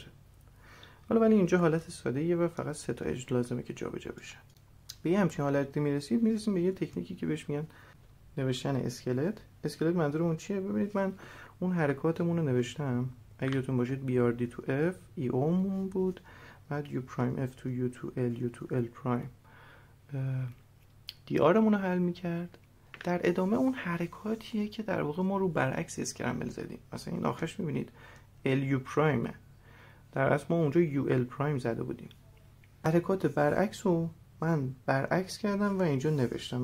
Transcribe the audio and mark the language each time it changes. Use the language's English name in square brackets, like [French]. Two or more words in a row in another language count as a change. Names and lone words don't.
[Persian] حالا ولی اینجا حالت ساده ایه و فقط 3 تا H لازمه که جابجا بشه. به یه همچین حالتی میرسیم به یه تکنیکی که بهش میگن نوشتن اسکلت. اسکلت منظورمون چیه؟ ببینید من اون حرکاتمون رو نوشتم. اگه یادتون باشید [English] BRD to F EO [Persian] مون بود، بعد [English] U prime F to U to L U to L prime DR [Persian] مون رو حل میکرد. در ادامه اون حرکاتیه که در واقع ما رو برعکس اسکرامبل زدیم. مثلا این آخرش میبینید [English] LU prime، [Persian] در اصل ما اونجا [English] UL prime [Persian] زده بودیم. حرکات برعکس رو من برعکس کردم و اینجا نوشتم.